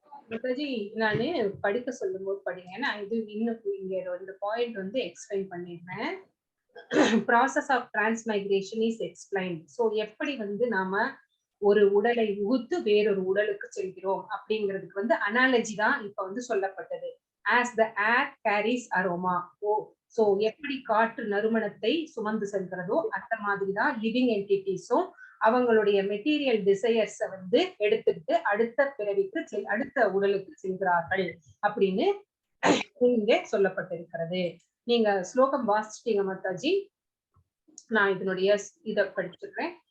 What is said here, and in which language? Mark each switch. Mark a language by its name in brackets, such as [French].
[Tamil] மாதாஜி நானு படிக்க சொல்லும் போது படிங்க, நான் இது இன்னும் இங்க இந்த பாயிண்ட் வந்து எக்ஸ்பிளைன் பண்ணிடுறேன். [English] Process of transmigration is explained. [Tamil] So எப்படி வந்து நாம ஒரு உடலை உகுத்து வேறொரு உடலுக்கு செல்கிறோம் அப்படிங்கிறதுக்கு வந்து அனாலஜி தான் இப்ப வந்து சொல்லப்பட்டது. [English] as the air carries aroma. [Tamil] So எப்படி காற்று நறுமணத்தை சுமந்து செல்கிறதோ அந்த மாதிரிதான் லிவிங் என்டிட்டிஸும் அவங்களுடைய மெட்டீரியல் டிசையர்ஸ வந்து எடுத்துக்கிட்டு அடுத்த பிறவிக்கு அடுத்த உடலுக்கு செல்கிறார்கள் அப்படின்னு இங்க சொல்லப்பட்டிருக்கிறது. நீங்க ஸ்லோகம் வாசிச்சிட்டீங்க மாதாஜி, நான் இதனுடைய இதை படிச்சிருக்கிறேன்.